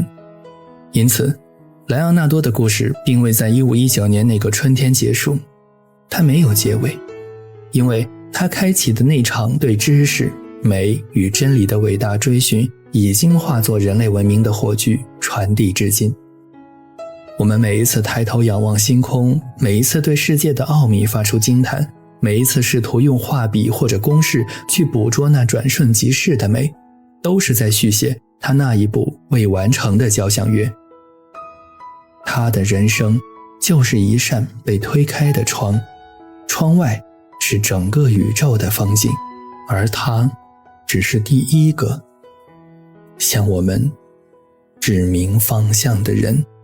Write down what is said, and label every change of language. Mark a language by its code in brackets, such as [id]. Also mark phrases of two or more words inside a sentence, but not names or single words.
[zh] 因此，萊昂納多的故事並未在1519年那個春天結束，它沒有結尾，因為他開啟的那場對知識、美與真理的偉大追尋已經化作人類文明的火炬，傳遞至今。我們每一次抬頭仰望星空，每一次對世界的奧秘發出驚嘆，每一次試圖用畫筆或者公式去捕捉那轉瞬即逝的美，都是在續寫他那一部未完成的交響樂。他的人生就是一扇被推開的窗，窗外是整個宇宙的風景，而它只是第一個向我們指明方向的人。